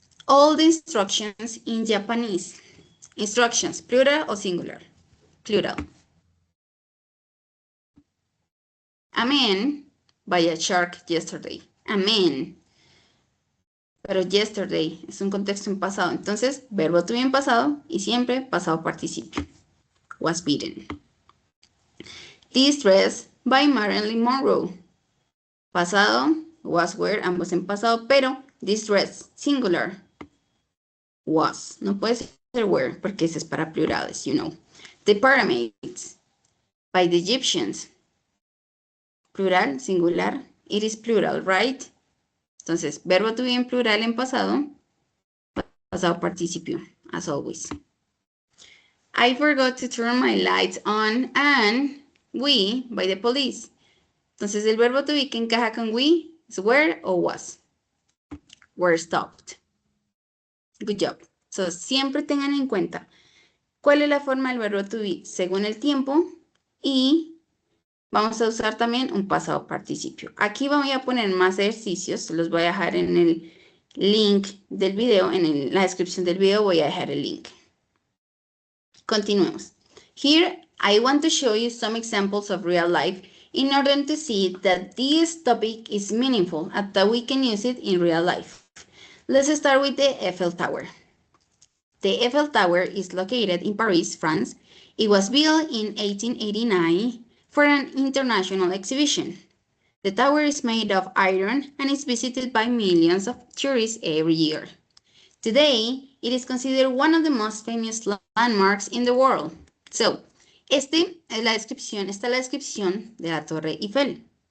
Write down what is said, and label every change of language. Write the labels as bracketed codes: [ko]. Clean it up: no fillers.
[en] all the instructions in Japanese. Instructions, plural o singular? Plural. A man by a shark yesterday. A man. [es] Pero yesterday es un contexto en pasado. Entonces, verbo to be en pasado y siempre pasado participio. [en] Was beaten. This dress by Marilyn Monroe. [es] Pasado, was wear, ambos en pasado, pero this dress, singular, was. No puede ser were porque ese es para plurales, [en] you know. The pyramids by the Egyptians. Plural, singular, it is plural, right? [es] Entonces, verbo to be en plural en pasado, pasado participio, [en] as always. I forgot to turn my lights on and we by the police. [es] Entonces, el verbo to be que encaja con we es were o was. [en] Were stopped. Good job. [es] So, siempre tengan en cuenta cuál es la forma del verbo to be según el tiempo y vamos a usar también un pasado participio. Aquí voy a poner más ejercicios, los voy a dejar en el link del video, en la descripción del video voy a dejar el link. Continuemos. [en] Here I want to show you some examples of real life in order to see that this topic is meaningful and that we can use it in real life. Let's start with the Eiffel Tower. The Eiffel Tower is located in Paris, France. It was built in 1889 for an international exhibition. The tower is made of iron and is visited by millions of tourists every year. Today, it is considered one of the most famous landmarks in the world. [es] So, esta es la descripción de la Torre Eiffel.